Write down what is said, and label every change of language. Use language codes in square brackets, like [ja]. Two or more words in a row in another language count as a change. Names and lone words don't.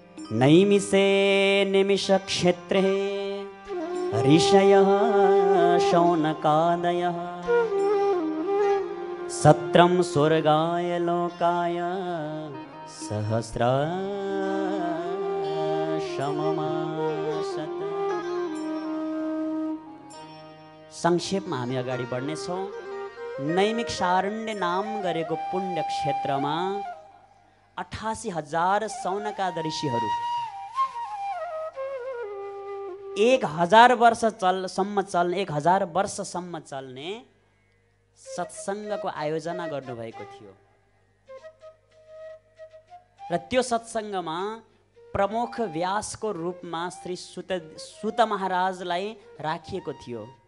[sa] नैमिषे निमिषक्षेत्रे ऋषयः शौनकादयः सत्रं स्वर्गाय लोकाय सहस्रशममासत। [ne] संक्षेपमा हामी अगाडि बढ्नेछौँ। नैमिक सारण्य नाम गरेको पुण्य क्षेत्रमा 88,000 शौनकाद ऋषिहरू 1000 वर्षसम्म चल्ने सत्सङ्गको आयोजना गर्नुभएको थियो र त्यो सत्सङ्गमा प्रमुख व्यासको रूपमा श्री सुत महाराजलाई राखिएको थियो।